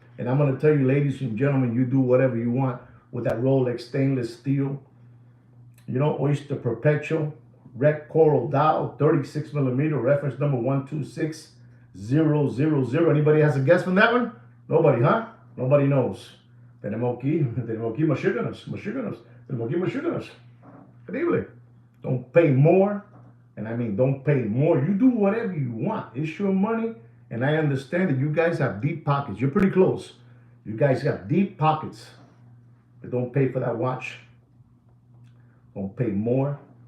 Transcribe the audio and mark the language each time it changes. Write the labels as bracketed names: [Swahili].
[English] And I'm going to tell you, ladies and gentlemen, you do whatever you want with that Rolex stainless steel. Oyster Perpetual, Red Coral Dial, 36 millimeter, reference number 126000. Anybody has a guess from that one? Nobody, huh? Nobody knows. [Spanish] Tenemos aquí Michiganos. Tenemos aquí Michiganos. [English] Increíble. Don't pay more. And I mean, don't pay more. You do whatever you want. It's your money. And I understand that you guys have deep pockets. You're pretty close. You guys have deep pockets. But don't pay for that watch. Don't pay more.